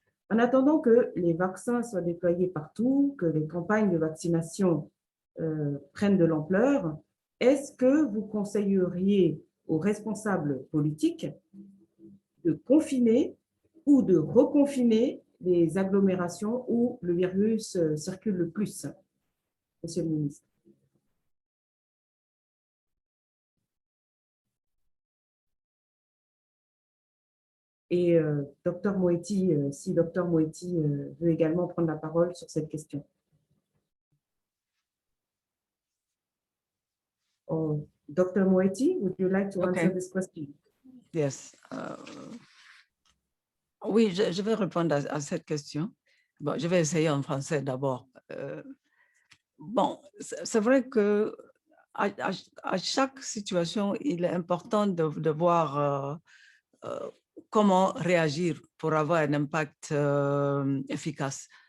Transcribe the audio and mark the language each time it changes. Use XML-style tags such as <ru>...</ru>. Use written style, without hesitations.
<fr>En attendant que les vaccins soient déployés partout, que les campagnes de vaccination prennent de l'ampleur, est-ce que vous conseilleriez aux responsables politiques de confiner ou de reconfiner les agglomérations où le virus circule le plus, Monsieur le ministre? Et Dr Moeti, si Dr Moeti veut également prendre la parole sur cette question.</fr> <en>Oh, Dr Moeti, would you like to answer this question? Yes.</en> <fr>Oui, je vais répondre à cette question. Bon, je vais essayer en français d'abord. Bon, c'est vrai que à chaque situation, il est important de voir comment réagir pour avoir un impact efficace.</fr>